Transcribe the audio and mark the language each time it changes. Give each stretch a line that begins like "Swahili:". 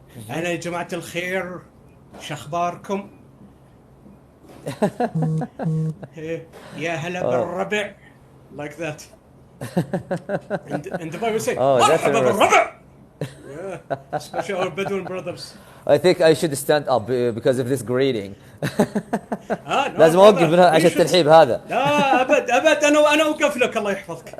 Arabic: أنا يا جماعة الخير شخباركم. يا هلا بالربع,
English: like that. And Dubai will say
Arabic: مرحبا بالربع.
English: Yeah, especially our Bedouin brothers. I think I should stand up because of this greeting. No,
Arabic: لازم اوقف منها عشان الترحيب هذا. لا ابد انا اوقف لك, الله يحفظك.